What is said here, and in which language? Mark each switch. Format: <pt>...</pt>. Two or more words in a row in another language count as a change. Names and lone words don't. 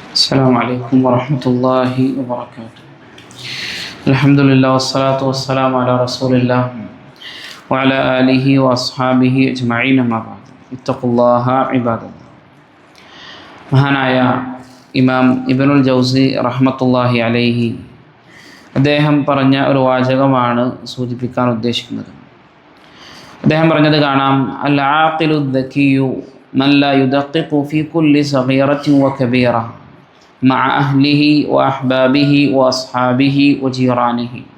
<ar>السلام عليكم ورحمة الله وبركاته. الحمد لله والصلاة والسلام على رسول الله وعلى آله وأصحابه أجمعين أما بعد اتقوا الله عباد الله.</ar> <ml>മഹാനായ ഇമാം ഇബ്നുൽ ജൗസി</ml> <ar>رحمة الله عليه</ar> <ml>അദ്ദേഹം പറഞ്ഞ ഒരു വാചകമാണ് സൂചിപ്പിക്കാൻ ഉദ്ദേശിക്കുന്നത്. അദ്ദേഹം പറഞ്ഞത് കാണാം,</ml> <ar>العاقل الذكي من لا يدقق في كل صغيرة وكبيرة مع أهله وأحبابه وأصحابه وجيرانه.</ar>